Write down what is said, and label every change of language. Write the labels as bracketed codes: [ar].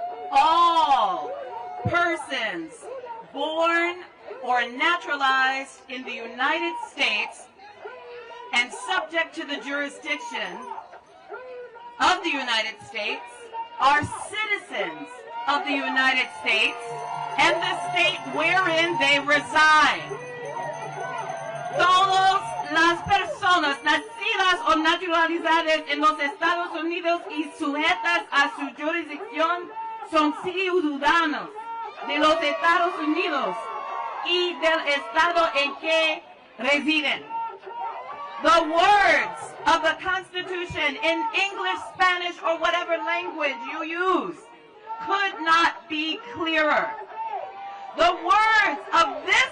[en] All persons born or naturalized in the United States and subject to the jurisdiction of the United States are citizens of the United States and the state wherein they reside. [es] Todas las personas nacidas o naturalizadas en los Estados Unidos y sujetas a su jurisdicción son ciudadanos de los Estados Unidos y del estado en que residen. [en] The words of the Constitution in English, Spanish, or whatever language you use could not be clearer. The words of